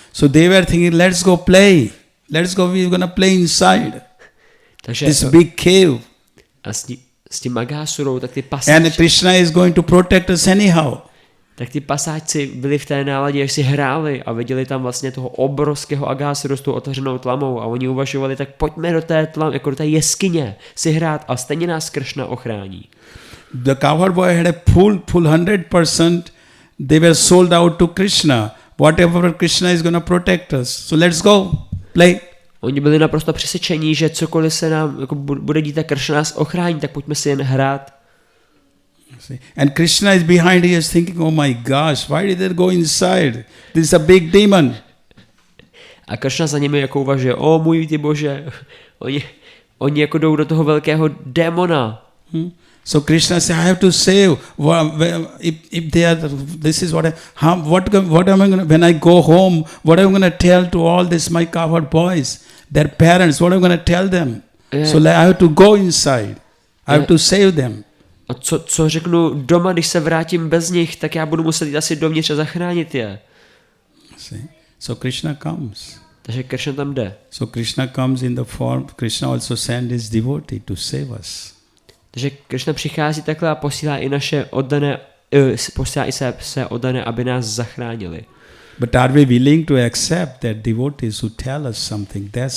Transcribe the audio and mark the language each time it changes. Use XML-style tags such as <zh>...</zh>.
<en>So they were thinking, let's go play. We're going to play inside.</en> <cs>Takže,</cs> <en>this big cave.</en> <cs>A s tím Aghasurou, tak ty pasáčci...</cs> <en>And Krishna is going to protect us anyhow.</en> <cs>Tak ty pasáčci byli v té náladě, až si hráli a viděli tam vlastně toho obrovského Aghasuru s tou otevřenou tlamou a oni uvažovali, tak pojďme do té do té jeskyně si hrát a stejně nás Krishna ochrání.</cs> <en>The cowherd boy had a full 100%. They were sold out to Krishna. Whatever Krishna is going to protect us. So let's go play.</en> <cs>Oni byli naprosto přesvědčení, že cokoliv se nám bude dít, tak Krishna nás ochrání, tak pojďme si jen hrát.</cs> <en>And Krishna is behind, he is thinking, oh my gosh, why did they go inside? This is a big demon.</en> <cs>A Krishna za nimi jako uvažuje, můj ty bože, oni jako jdou do toho velkého démona.</cs> <en>So Krishna said, I have to save. If they are, this is what am I going to, when I go home, what am I going to tell to all this my cowherd boys, their parents, what am I going to tell them? So I have to go inside. I have to save them.</en> <cs>A co řeknu doma, když se vrátím bez nich, tak já budu muset jít asi dovnitř a zachránit je.</cs> <en>So Krishna comes.</en> <cs>Takže Krishna tam jde.</cs> <en>So Krishna comes in the form, Krishna also sent his devotee to save us.</en> <cs>Takže Krishna přichází takhle a posílá i naše oddané, posílá i se oddané, aby nás zachránili.</cs> <en>But are we willing to accept that devotees who tell us something?</en>